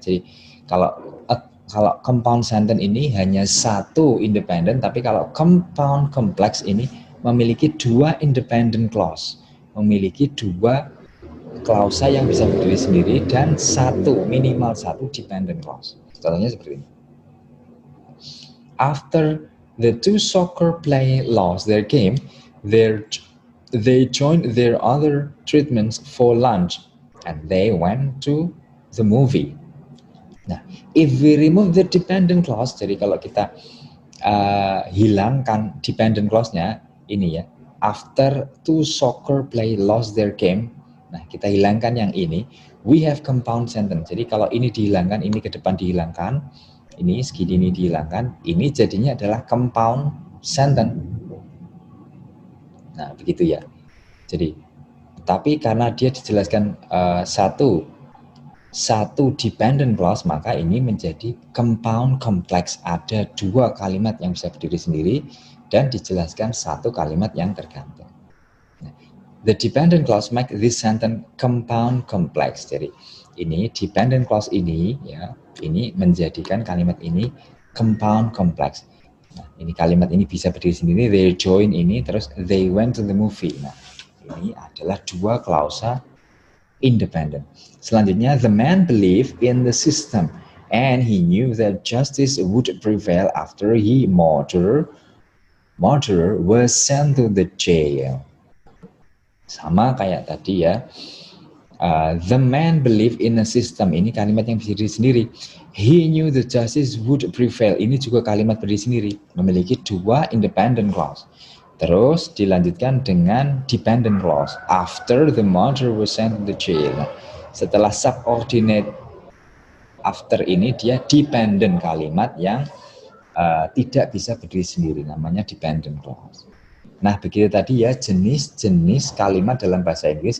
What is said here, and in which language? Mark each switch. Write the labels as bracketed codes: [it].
[id] Jadi kalau compound sentence ini hanya satu independent, tapi kalau compound complex ini memiliki dua independent clause, memiliki dua klausa yang bisa berdiri sendiri dan minimal satu dependent clause. Contohnya seperti ini. [en] After the two soccer players lost their game, they joined their other treatments for lunch and they went to the movie. [id] Nah, [en] if we remove the dependent clause, [id] jadi kalau kita hilangkan dependent clause-nya, ini ya, [en] after two soccer players lost their game, [id] nah kita hilangkan yang ini, [en] we have compound sentence. [id] Jadi kalau ini dihilangkan, ini ke depan dihilangkan, ini segini ini dihilangkan, ini jadinya adalah compound sentence. Nah, begitu ya. Jadi, tapi karena dia dijelaskan satu dependent clause, maka ini menjadi compound complex. Ada dua kalimat yang bisa berdiri sendiri dan dijelaskan satu kalimat yang tergantung. [en] The dependent clause make this sentence compound complex. [id] Jadi ini dependent clause ini ya, ini menjadikan kalimat ini compound complex. Nah, ini kalimat ini bisa berdiri sendiri, [en] they join [id] ini, terus [en] they went to the movie. [id] Nah, ini adalah dua klausa independent. Selanjutnya, [en] the man believed in the system and he knew that justice would prevail after he murderer was sent to the jail. [id] Sama kayak tadi ya. [en] The man believed in a system, [id] ini kalimat yang berdiri sendiri. [en] He knew the justice would prevail, [id] ini juga kalimat berdiri sendiri, memiliki dua independent clause. Terus dilanjutkan dengan dependent clause. [en] After the murderer was sent to the jail. [id] Nah, setelah subordinate after ini dia dependent kalimat yang tidak bisa berdiri sendiri, namanya dependent clause. Nah, begitu tadi ya jenis-jenis kalimat dalam bahasa Inggris.